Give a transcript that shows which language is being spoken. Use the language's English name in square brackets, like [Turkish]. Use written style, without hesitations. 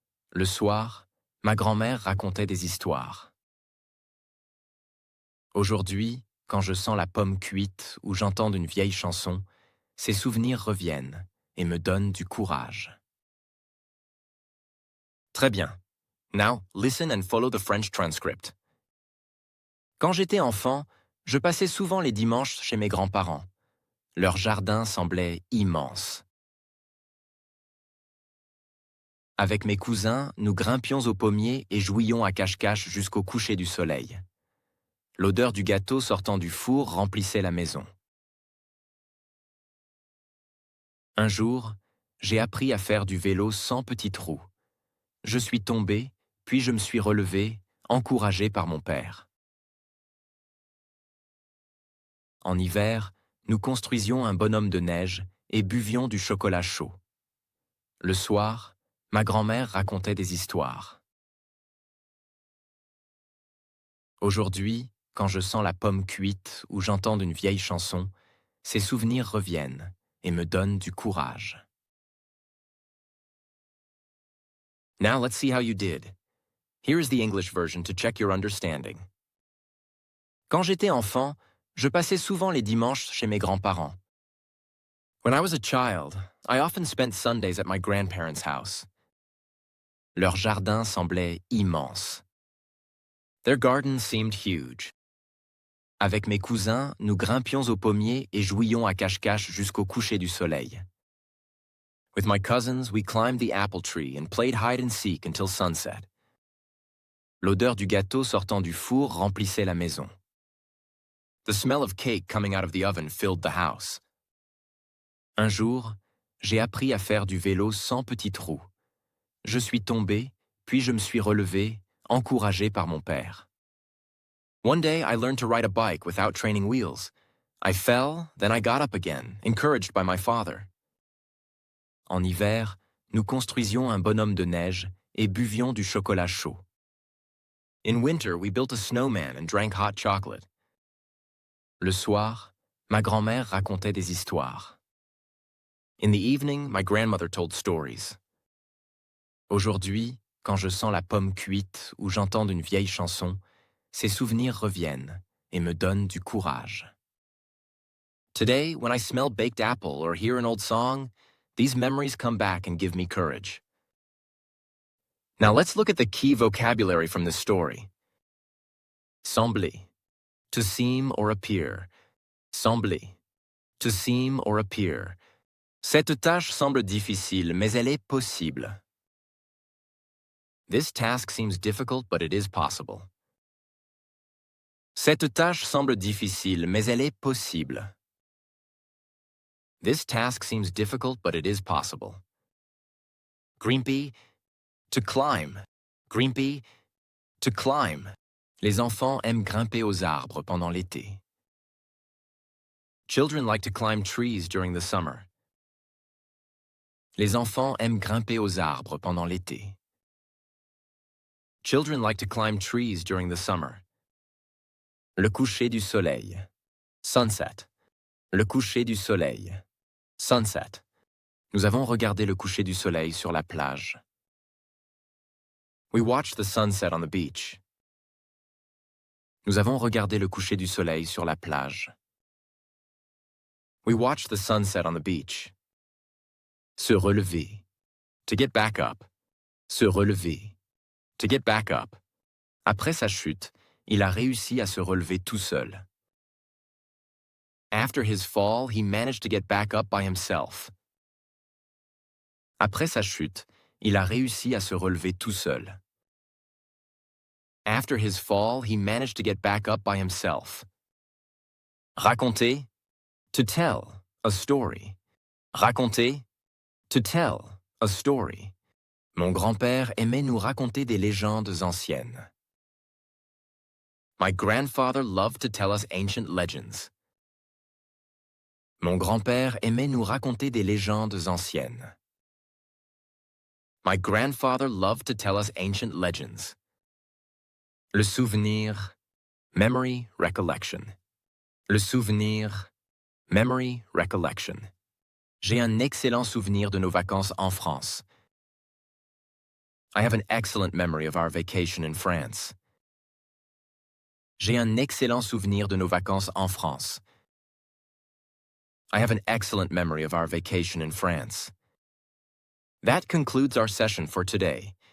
[French] Le soir, ma grand-mère racontait des histoires. Aujourd'hui, quand je sens la pomme cuite ou j'entends une vieille chanson, ces souvenirs reviennent et me donnent du courage. Très bien. [English] Now, listen and follow the French transcript. [French] Quand j'étais enfant, je passais souvent les dimanches chez mes grands-parents. Leur jardin semblait immense. Avec mes cousins, nous grimpions au pommier et jouions à cache-cache jusqu'au coucher du soleil. L'odeur du gâteau sortant du four remplissait la maison. Un jour, j'ai appris à faire du vélo sans petite roue. Je suis tombé, puis je me suis relevé, encouragé par mon père. En hiver, nous construisions un bonhomme de neige et buvions du chocolat chaud. Le soir, ma grand-mère racontait des histoires. Aujourd'hui, quand je sens la pomme cuite ou j'entends une vieille chanson, ces souvenirs reviennent et me donnent du courage. [English] Now let's see how you did. Here is the English version to check your understanding. [French] Quand j'étais enfant, je passais souvent les dimanches chez mes grands-parents. [English] When I was a child, I often spent Sundays at my grandparents' house. [French] Leur jardin semblait immense. [English] Their garden seemed huge. [French] Avec mes cousins, nous grimpions au pommier et jouions à cache-cache jusqu'au coucher du soleil. [English] With my cousins, we climbed the apple tree and played hide and seek until sunset. [French] L'odeur du gâteau sortant du four remplissait la maison. [English] The smell of cake coming out of the oven filled the house. [French] Un jour, j'ai appris à faire du vélo sans petite roue. Je suis tombé, puis je me suis relevé, encouragé par mon père. [English] One day, I learned to ride a bike without training wheels. I fell, then I got up again, encouraged by my father. [French] En hiver, nous construisions un bonhomme de neige et buvions du chocolat chaud. [English] In winter, we built a snowman and drank hot chocolate. [French] Le soir, ma grand-mère racontait des histoires. [English] In the evening, my grandmother told stories. [French] Aujourd'hui, quand je sens la pomme cuite ou j'entends une vieille chanson, ces souvenirs reviennent et me donnent du courage. [English] Today, when I smell baked apple or hear an old song, these memories come back and give me courage. Now let's look at the key vocabulary from this story. Sembler, to seem or appear. Sembler, to seem or appear. [French] Cette tâche semble difficile, mais elle est possible. [English] This task seems difficult, but it is possible. [French] Cette tâche semble difficile, mais elle est possible. [English] This task seems difficult, but it is possible. Grimpy, to climb. Grimpy, to climb. [French] Les enfants aiment grimper aux arbres pendant l'été. [English] Children like to climb trees during the summer. [French] Les enfants aiment grimper aux arbres pendant l'été. [English] Children like to climb trees during the summer. [French] Le coucher du soleil. Sunset. Le coucher du soleil. Sunset. Nous avons regardé le coucher du soleil sur la plage. [English] We watched the sunset on the beach. [French] Nous avons regardé le coucher du soleil sur la plage. [English] We watched the sunset on the beach. Se relever. To get back up. Se relever. To get back up. [French] Après sa chute, il a réussi à se relever tout seul. [English] After his fall, he managed to get back up by himself. [French] Après sa chute, il a réussi à se relever tout seul. [English] After his fall, he managed to get back up by himself. Raconter, to tell, a story. Raconter, to tell, a story. [French] Mon grand-père aimait nous raconter des légendes anciennes. [English] My grandfather loved to tell us ancient legends. [French] Mon grand-père aimait nous raconter des légendes anciennes. [English] My grandfather loved to tell us ancient legends. Le souvenir, memory, recollection. Le souvenir, memory, recollection. [French] J'ai un excellent souvenir de nos vacances en France. [English] I have an excellent memory of our vacation in France. [French] J'ai un excellent souvenir de nos vacances en France. [English] I have an excellent memory of our vacation in France. That concludes our session for today.